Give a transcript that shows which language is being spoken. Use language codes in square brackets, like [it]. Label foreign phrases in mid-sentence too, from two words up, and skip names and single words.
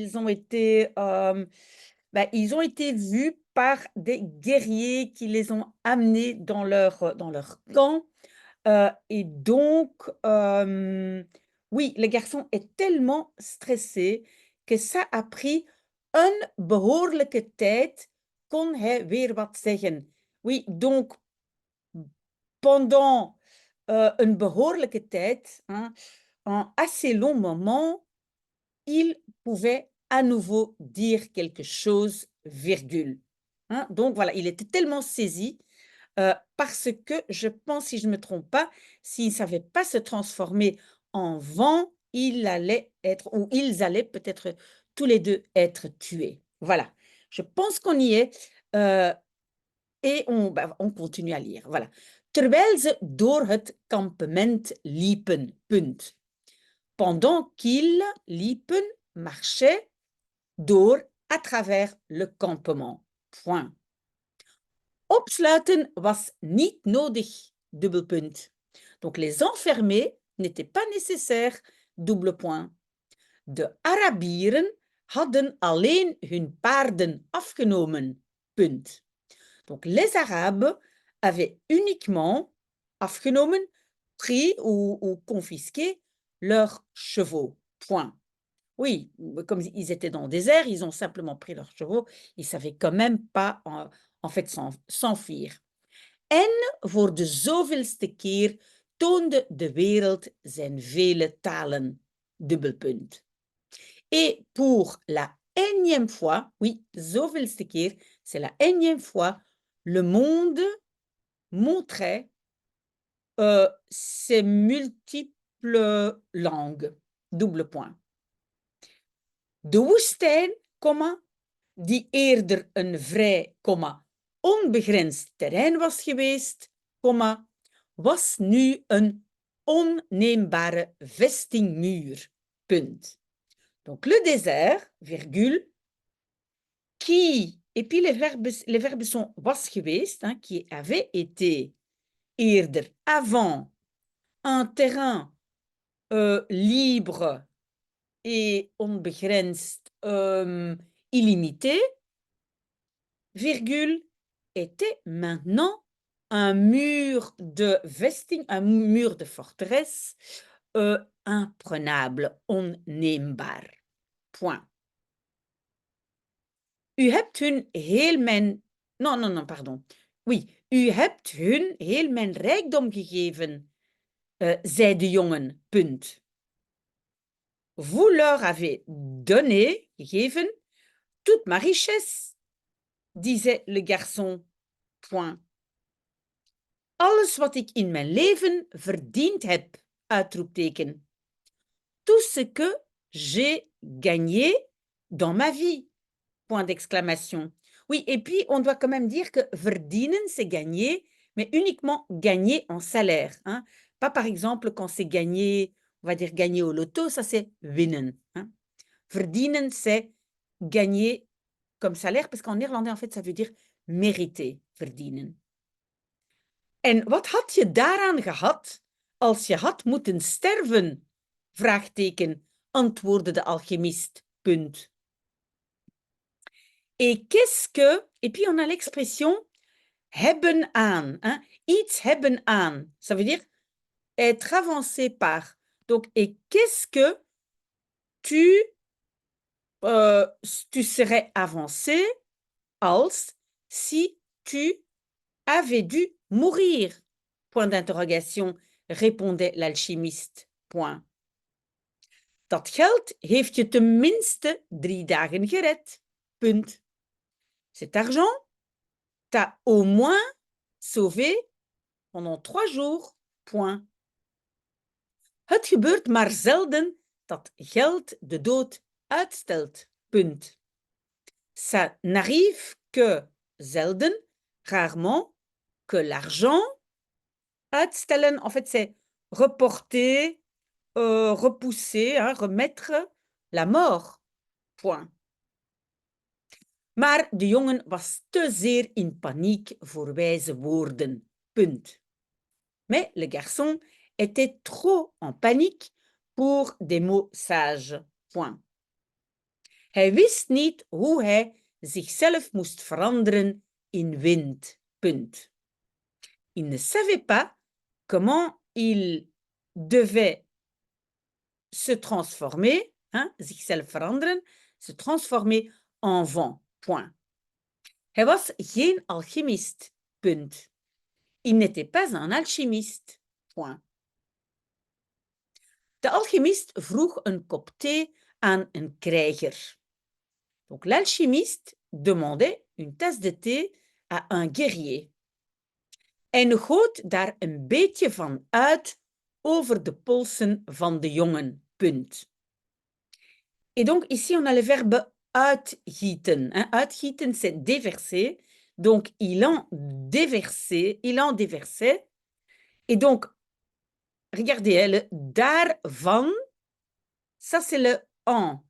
[fr] Ils ont été vus par des guerriers qui les ont amenés dans leur camp. Et donc, oui, le garçon est tellement stressé que ça a pris [nl] een behoorlijke tijd, kon hij weer wat zeggen. [fr] Oui, donc pendant une [nl] behoorlijke tijd, [fr] hein, un assez long moment, il pouvait à nouveau dire quelque chose, virgule. Hein. Donc voilà, il était tellement saisi parce que je pense, si je ne me trompe pas, s'il ne savait pas se transformer en vent, il allait être, ou ils allaient peut-être tous les deux être tués. Voilà, je pense qu'on y est. Et on continue à lire, voilà. [nl] Terwijl ze door het kampement liepen, punt. [fr] Pendant qu'ils liepen, marchaient, door, à travers le campement, point. [nl] Opsluiten was niet nodig, dubbelpunt. [fr] Donc les enfermer n'était pas nécessaire, double point. [nl] De Arabieren hadden alleen hun paarden afgenomen, punt. [fr] Donc, les Arabes avaient uniquement afgenomen, pris ou confisqué leurs chevaux. Point. Oui, comme ils étaient dans le désert, ils ont simplement pris leurs chevaux. Ils ne savaient quand même pas, en fait, s'enfuir. [nl] En voor de zoveelste keer toonde de wereld zijn vele talen. Dubbelpunt. [fr] Et pour la énième fois, oui, [nl] zoveelste keer, [fr] c'est la énième fois, le monde montrait ses multiples langues. Double point. [nl] De woestijn, die eerder een vrij, onbegrensd terrein was geweest, was nu een onneembare vestingmuur. Punt. [fr] Donc le désert, virgule, qui, et puis les verbes [nl] sont was geweest, [fr] hein, qui avait été eerder, avant, un terrain libre et onbegrensd, illimité, virgule, était maintenant un mur de vesting, un mur de forteresse, imprenable, onneembaar. Point. [nl] U hebt hun heel mijn... [fr] Non, pardon. Oui, [nl] u hebt hun heel mijn rijkdom gegeven, zei de jongen, punt. [fr] Vous leur avez donné, gegeven, toute ma richesse, disait le garçon, point. [nl] Alles wat ik in mijn leven verdiend heb, uitroepteken. [fr] Tout ce que j'ai gagné dans ma vie, point d'exclamation. Oui, et puis on doit quand même dire que verdienen, c'est gagner, mais uniquement gagner en salaire. Hein? Pas par exemple quand c'est gagner, on va dire gagner au loto, ça c'est winnen. Hein? Verdienen, c'est gagner comme salaire, parce qu'en néerlandais, en fait, ça veut dire mériter, verdienen. [nl] En wat had je daaraan gehad als je had moeten sterven? Vraagteken, antwoordde de alchimiste. Punt. [fr] Et qu'est-ce que... Et puis on a l'expression [nl] hebben aan. [fr] Hein? [nl] Iets hebben aan. [fr] Ça veut dire être avancé par. Donc, et qu'est-ce que tu, tu serais avancé als si tu avais dû mourir? Point d'interrogation, répondait l'alchimiste. Point. [nl] Dat geld heeft je tenminste 3 dagen gered. Punt. [fr] Cet argent t'a au moins sauvé pendant 3 jours. Point. [nl] Het gebeurt maar zelden dat geld de dood uitstelt. Punt. [fr] Ça n'arrive que zelden, rarement, que l'argent uitstellen, en fait, c'est reporter, repousser, hein, remettre la mort. Point. [nl] Maar de jongen was te zeer in paniek voor wijze woorden. Punt. [fr] Mais le garçon était trop en panique pour des mots sages. Point. [nl] Hij wist niet hoe hij zichzelf moest veranderen in wind. Punt. [fr] Il ne savait pas comment il devait se transformer, hein, [nl] zichzelf veranderen, [fr] se transformer en vent. Point. [nl] Hij was geen alchimist. Punt. [fr] Il n'était pas un alchimiste. Point. [nl] De alchimist vroeg een kop thee aan een krijger. [fr] Donc l'alchimiste demandait une tasse de thé à un guerrier. [nl] En goot daar een beetje van uit over de polsen van de jongen. Punt. [fr] Et donc ici on a le verbe uitgieten. Hein? Uitgieten c'est déverser. Donc il en déversait. Et donc regardez, le daarvan, ça c'est le en.